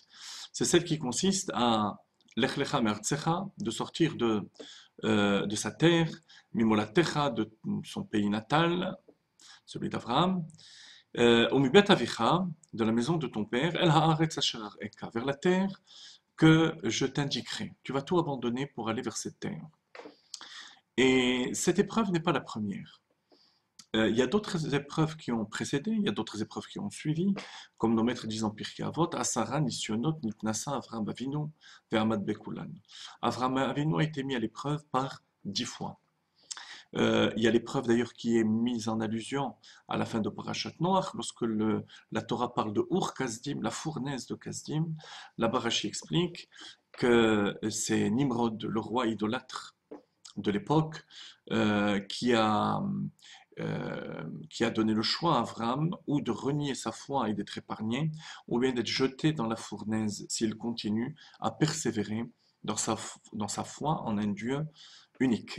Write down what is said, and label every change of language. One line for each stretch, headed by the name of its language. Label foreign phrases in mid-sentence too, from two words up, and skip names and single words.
French: C'est celle qui consiste à
Hebrew: לך לך מארצך,
French: de sortir de sa terre, Mimolatecha, de son pays natal, celui d'Avraham,
Hebrew: ומבית אביך,
French: de la maison de ton père,
Hebrew: אל הארץ אשר אראך,
French: vers la terre que je t'indiquerai. Tu vas tout abandonner pour aller vers cette terre. Et cette épreuve n'est pas la première. Il y a d'autres épreuves qui ont précédé, il y a d'autres épreuves qui ont suivi, comme nos maîtres disent en Pirkei Avot,
Hebrew: עשרה ניסיונות נתנסה אברהם אבינו ועמד בכולן.
French: Avraham Avinu a été mis à l'épreuve par 10 fois. Il y a l'épreuve d'ailleurs qui est mise en allusion à la fin de Parashat Noach, lorsque la Torah parle de Ur Kasdim, la fournaise de Kasdim. Là-bas, Rashi explique que c'est Nimrod, le roi idolâtre de l'époque, qui a donné le choix à Abraham ou de renier sa foi et d'être épargné, ou bien d'être jeté dans la fournaise s'il continue à persévérer dans sa foi en un Dieu unique.